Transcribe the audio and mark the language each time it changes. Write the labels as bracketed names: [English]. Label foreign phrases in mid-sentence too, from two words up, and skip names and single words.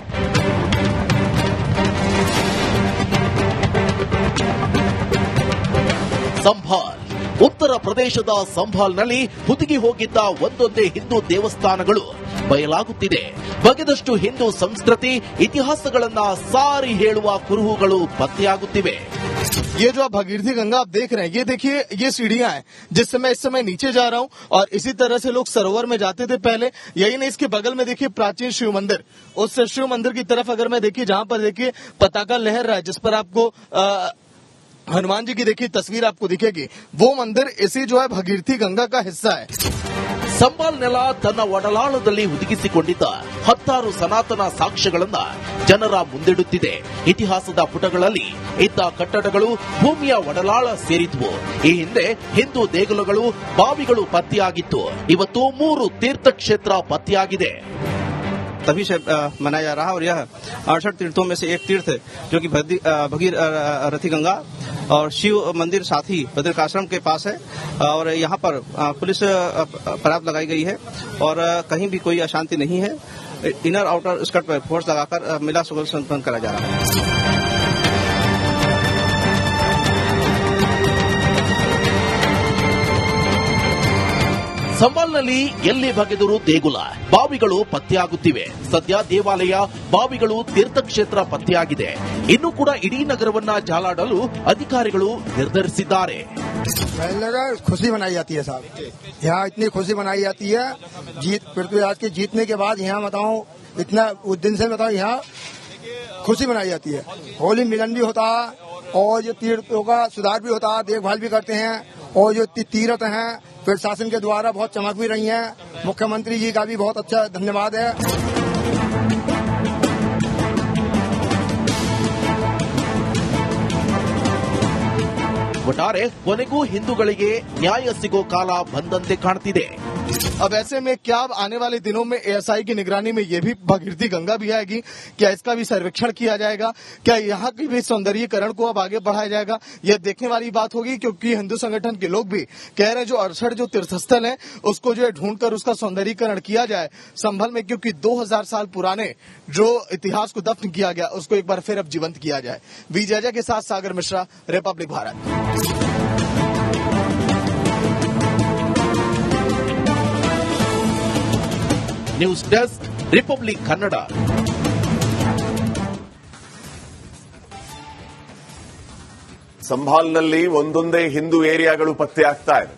[Kannada] ಸಂಭಾಲ್ ಉತ್ತರ ಪ್ರದೇಶದ ಸಂಭಾಲ್ನಲ್ಲಿ ಹುದುಗಿ ಹೋಗಿದ್ದ ಒಂದೊಂದೇ ಹಿಂದೂ ದೇವಸ್ಥಾನಗಳು ಬಯಲಾಗುತ್ತಿದೆ. ಬಗೆದಷ್ಟು ಹಿಂದೂ ಸಂಸ್ಕೃತಿ, ಇತಿಹಾಸಗಳನ್ನ ಸಾರಿ ಹೇಳುವ ಕುರುಹುಗಳು ಪತ್ತೆಯಾಗುತ್ತಿವೆ. [Hindi] ये जो आप भगीरथी गंगा आप देख रहे हैं, ये देखिए, ये सीढ़ियां हैं जिससे मैं इस समय नीचे जा रहा हूं और इसी तरह से लोग सरोवर में जाते थे पहले। यही नहीं, इसके बगल में देखिए प्राचीन शिव मंदिर। उस शिव मंदिर की तरफ अगर मैं देखिए, जहां पर देखिए पताका लहर रहा है, जिस पर आपको हनुमान जी की देखिए तस्वीर आपको दिखेगी, वो मंदिर इसी जो है भगीरथी गंगा का हिस्सा है. [Kannada] ಸಂಭಾಲ್ ನೆಲ ತನ್ನ ಒಡಲಾಳದಲ್ಲಿ ಹುದುಗಿಸಿಕೊಂಡಿದ್ದ ಹತ್ತಾರು ಸನಾತನ ಸಾಕ್ಷ್ಯಗಳನ್ನ ಜನರ ಮುಂದಿಡುತ್ತಿದೆ. ಇತಿಹಾಸದ ಪುಟಗಳಲ್ಲಿ ಇದ್ದ ಕಟ್ಟಡಗಳು ಭೂಮಿಯ ಒಡಲಾಳ ಸೇರಿದ್ವು. ಈ ಹಿಂದೆ ಹಿಂದೂ ದೇಗುಲಗಳು, ಬಾವಿಗಳು ಪತ್ತೆಯಾಗಿತ್ತು. ಇವತ್ತು 3 ತೀರ್ಥಕ್ಷೇತ್ರ ಪತ್ತೆಯಾಗಿದೆ. [Hindi] तभी से मनाया जा रहा है और यह 68 तीर्थों में से एक तीर्थ है जो कि भगीरथी गंगा और शिव मंदिर साथ ही बद्रिकाश्रम के पास है और यहाँ पर पुलिस पर्याप्त लगाई गई है और कहीं भी कोई अशांति नहीं है. [English] inner outer skirt [Hindi] पर फोर्स लगाकर मेला संपन्न करा जा रहा है. [Kannada] ಸಂಭಾಲ್ನಲ್ಲಿ ಎಲ್ಲಿ ಬಗೆದರೂ ದೇಗುಲ, ಬಾವಿಗಳು ಪತ್ತೆಯಾಗುತ್ತಿವೆ. ಸದ್ಯ ದೇವಾಲಯ, ಬಾವಿಗಳು, ತೀರ್ಥಕ್ಷೇತ್ರ ಪತ್ತೆಯಾಗಿದೆ. ಇನ್ನು ಕೂಡ ಇಡೀ ನಗರವನ್ನ ಜಾಲಾಡಲು ಅಧಿಕಾರಿಗಳು ನಿರ್ಧರಿಸಿದ್ದಾರೆ. [Hindi] खुशी मनाई जाती है साहब, यहाँ इतनी खुशी मनाई जाती है. जीत पृथ्वीराज के जीतने के बाद यहाँ बताऊँ इतना उस दिन से बताऊँ यहाँ खुशी मनाई जाती है. होली मिलन भी होता है और जो तीर्थों का सुधार भी होता है, देखभाल भी करते हैं और जो तीर्थ हैं फिर शासन के द्वारा बहुत चमक भी रही हैं. मुख्यमंत्री जी का भी बहुत अच्छा धन्यवाद है. [Kannada] ಒಟ್ಟಾರೆ ಕೊನೆಗೂ ಹಿಂದೂಗಳಿಗೆ ನ್ಯಾಯ ಸಿಗೋ ಕಾಲ ಬಂದಂತೆ ಕಾಣ್ತಿದೆ. [Hindi] अब ऐसे में क्या आने वाले दिनों में एएसआई की निगरानी में ये भी भगीरथी गंगा भी आएगी? क्या इसका भी सर्वेक्षण किया जाएगा? क्या यहाँ की भी सौंदर्यीकरण को अब आगे बढ़ाया जाएगा? यह देखने वाली बात होगी, क्योंकि हिंदू संगठन के लोग भी कह रहे हैं जो 68 जो तीर्थस्थल है उसको जो है ढूंढकर उसका सौंदर्यीकरण किया जाए संभल में, क्योंकि 2000 साल पुराने जो इतिहास को दफन किया गया उसको एक बार फिर अब जीवंत किया जाए. विजय के साथ सागर मिश्रा, रिपब्लिक भारत. [English] news desk, [Kannada] ರಿಪಬ್ಲಿಕ್ ಕನ್ನಡ. ಸಂಭಾಲ್ನಲ್ಲಿ ಒಂದೊಂದೇ ಹಿಂದೂ ಏರಿಯಾಗಳು ಪತ್ತೆ ಆಗ್ತಾ ಇದೆ.